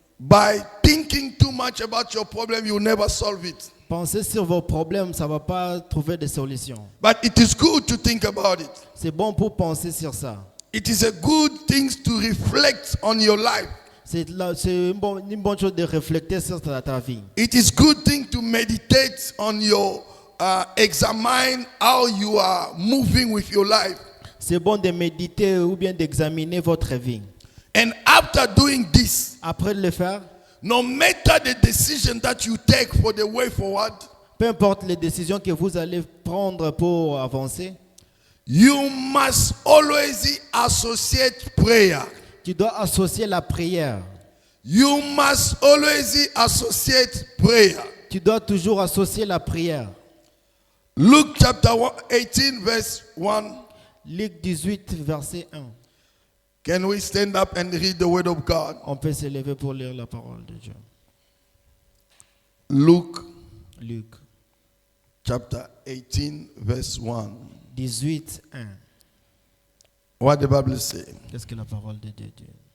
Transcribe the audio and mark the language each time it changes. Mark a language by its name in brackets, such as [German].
[English] By thinking too much about your problem, you will never solve it. [French] Pensez sur vos problèmes, ça ne va pas trouver de solution. [English] But it is good to think about it. [French] C'est bon pour penser sur ça. [English] It is a good thing to reflect on your life. [French] C'est une bonne chose de réfléchir sur ta vie. [English] It is good thing to meditate on your, examine how you are moving with your life. [French] C'est bon de méditer ou bien d'examiner votre vie. [English] And after doing this, [French] Après le faire, [English] no matter the decision that you take for the way forward, [French] peu importe les décisions que vous allez prendre pour avancer, [English] you must always associate prayer. [French] tu dois associer la prière. [English] You must always associate prayer. [French] Tu dois toujours associer la prière. [English] Luke chapter 18 verse 1. [French] Luc 18, verset 1. [English] Can we stand up and read the word of God? [French] On peut se lever pour lire la parole de Dieu. [English] Luke [French] Luc [English] chapter 18 verse 1. [French] 18, 1. [English] What the Bible say? [French] Qu'est-ce que la parole de Dieu dit?